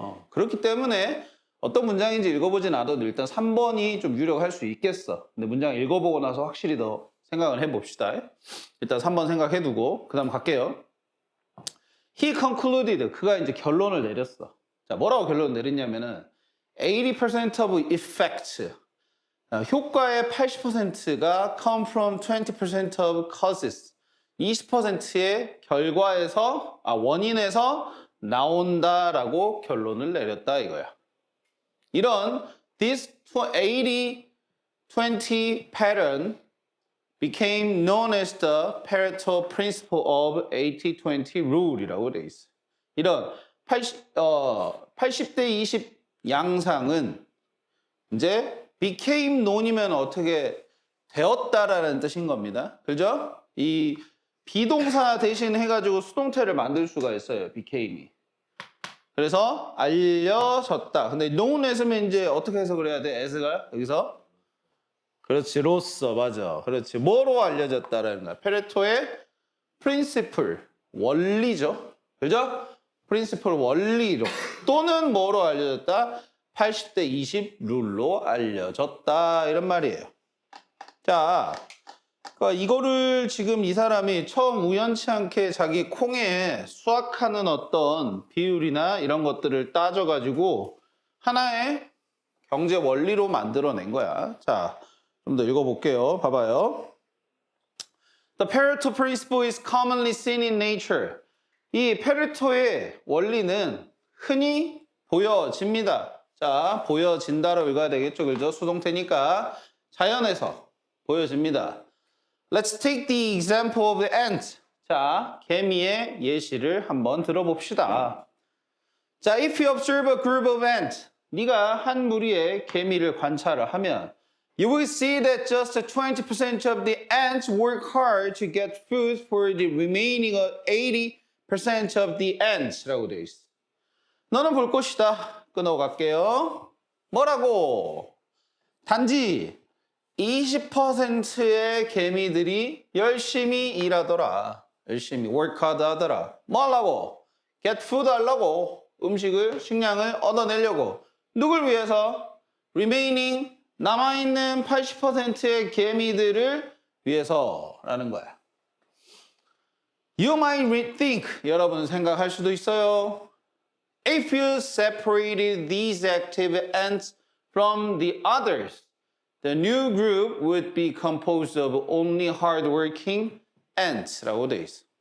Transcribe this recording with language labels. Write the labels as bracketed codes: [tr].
[ko] 그렇기 때문에 어떤 문장인지 읽어보진 않아도 일단 3번이 좀 유력할 수 있겠어. 근데 문장 읽어보고 나서 확실히 더 생각을 해봅시다. 일단 3번 생각해두고 그 다음 갈게요. [en] He concluded. [ko] 그가 이제 결론을 내렸어. 자, 뭐라고 결론을 내렸냐면은 [en] 80% of effect. [ko] 효과의 80%가 [en] come from 20% of causes. [ko] 20%의 결과에서, 원인에서 나온다라고 결론을 내렸다 이거야. 이런 [en] this 80-20 pattern became known as the Pareto principle of 80-20 rule이라고 [ko] 돼 있어. 이런 80대 20 양상은 이제 [en] became known [ko] 이면 어떻게 되었다라는 뜻인 겁니다. 그죠? 이 비동사 대신 해가지고 수동태를 만들 수가 있어요. became이. 그래서 알려졌다. 근데 known as면 이제 어떻게 해석을 해야 돼? as가 여기서 그렇지, 로서, 맞아. 그렇지. 뭐로 알려졌다라는 거야. 페레토의 principle, 원리죠. 그죠? principle, 원리로. 또는 뭐로 알려졌다? 80대 20 룰로 알려졌다. 이런 말이에요. 자, 그러니까 이거를 지금 이 사람이 처음 우연치 않게 자기 콩에 수확하는 어떤 비율이나 이런 것들을 따져가지고 하나의 경제 원리로 만들어낸 거야. 자, 좀 더 읽어볼게요. 봐봐요. [en] The Pareto principle is commonly seen in nature. [ko] 이 페레토의 원리는 흔히 보여집니다. 자, 보여진다로 읽어야 되겠죠. 그죠? 수동태니까 자연에서 보여집니다. [en] Let's take the example of the ant. [ko] 자, 개미의 예시를 한번 들어봅시다. [en] 자, if you observe a group of ants, [ko] 네가 한 무리의 개미를 관찰을 하면 [en] you will see that just 20% of the ants work hard to get food for the remaining 80% of the ants라고 [ko] 되어 있어. 너는 볼 것이다. 끊어갈게요. 뭐라고? 단지 20%의 개미들이 열심히 일하더라. 열심히 [en] work hard [ko] 하더라. 뭐 하려고? [en] get food [ko] 하려고. 음식을, 식량을 얻어내려고. 누굴 위해서? remaining 남아있는 80%의 개미들을 위해서라는 거야. [en] You might think, [ko] 여러분 생각할 수도 있어요. [en] If you separated these active ants from the others, the new group would be composed of only hardworking ants라고 [ko] 돼 있어.